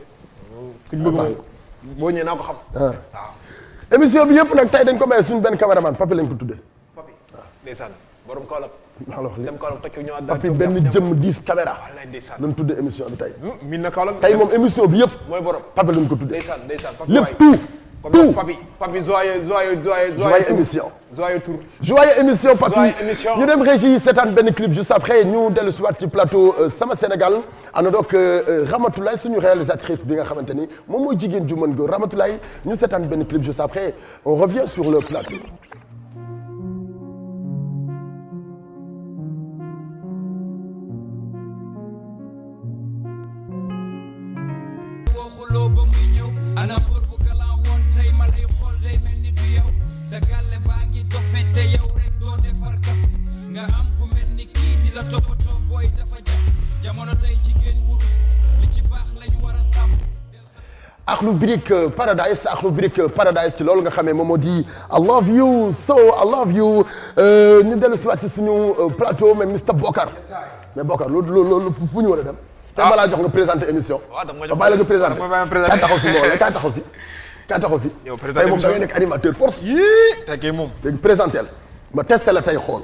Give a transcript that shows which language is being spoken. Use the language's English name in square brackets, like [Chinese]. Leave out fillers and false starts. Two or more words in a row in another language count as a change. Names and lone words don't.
[Wolof] kuñ bëgg moom boo ñëwee naa ko xam. waaw. émission bi yëpp nag tey dañ ko may suñu benn caméraman Papi lañ ko tuddee. Papi ndeysaan borom Kaolack. alors dem Kaolack toj ko ñëwaat daal Papi benn jëmm 10 caméra. wallaay ndeysaan lañ tuddee émission bi tey. min na Kaolack. tey moom émission bi yëpp. mooy borom Papi lañ ko tuddee. ndeysaan Papi lépp tout. Papi joyeux émission. [French] joyeux tour. joyeux émission Papi. joyeux émission [Wolof] ñu dem régie seetaan benn clip [French] juste après [Wolof] ñu dellu si waat ci plateau Sama Sénégal ànd donc Ramatoulaye suñu réalisatrice bi nga xamante ni moom mooy jigéen ju mën góor Ramatoulaye ñu seetaan benn clip [French] juste après on revient sur le plateau. [Wolof] sa galle baa ngi dofete yow rek doo defar kafe nga am ku mel ni kii di la toppatoo booy dafa jafe jamono tey jigéen wurus li ci baax lañu war a sàmm. Akhlou Brick Paradise ci loolu nga xamee moom moo di [English] I love you so I love you [Wolof] ñu dellu si waat ci suñu plateau mais Mr Bokar mais Bokar loolu fu ñu war a dem. tey ma laa jox nga présenter émission. waaw dama jox bàyyi la nga présenter kaay taxaw fi mbooloo kaay taxaw fi. yow tey moom da ngay nekk [French] animateur force. [Wolof] tey kay moom. léegi présenté ma testé la tey xool.